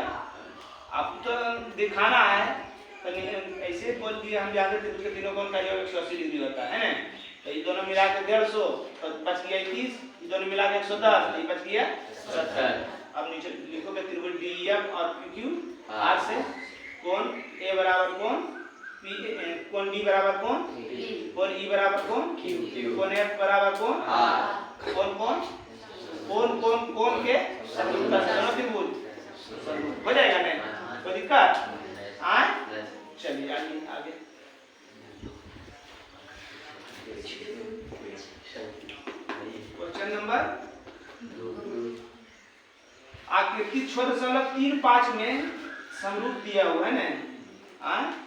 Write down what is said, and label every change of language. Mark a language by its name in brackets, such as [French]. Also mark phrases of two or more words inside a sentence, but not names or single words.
[Hindi] आपको तो दिखाना है, तो ऐसे बोल दिए हम जानते थे उसके तीनों कोण का योग 180 डिग्री होता है ना। तो ये दोनों मिला के 150, तो बच गया 30, ये दोनों मिला के 110, तो ये बच गया 70। अब नीचे लिखोगे त्रिभुज DEF और PQ R से कोण A बराबर कोण P, कोण D बराबर कोण कोण E बराबर कोण Q, कोण F बराबर कोण R, कोण कोण कोण कोण कोण के समरूपता से दोनों त्रिभुज हो जाएगा। नहीं कोई दिक्कत आए? चलिए आगे [English] question number [Hindi] आकृति 6.35 में समरूप दिया हुआ है ना।